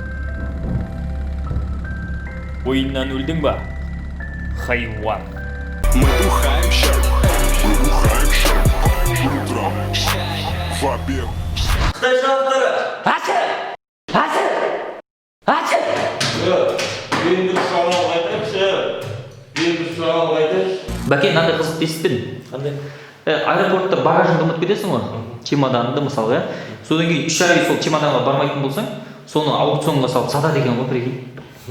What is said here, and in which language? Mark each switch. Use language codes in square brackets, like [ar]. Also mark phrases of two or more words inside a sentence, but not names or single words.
[kk] Ойыннан өлдің ба? Хайуан. [ru] Мы бухаем щас. Утром. В обед. [kk] Қытай жаңалықтары! Енді шамал қайтайықшы. Бәке, мынандай қызықты естіппін. Қандай? Аэропортта багажыңды ұмытып кетесің ғой, чемоданыңды мысалы, содан кейін 3 ай сол чемоданға бармайтын болсаң, соны аукционға салып сатады екен ғой, прикинь.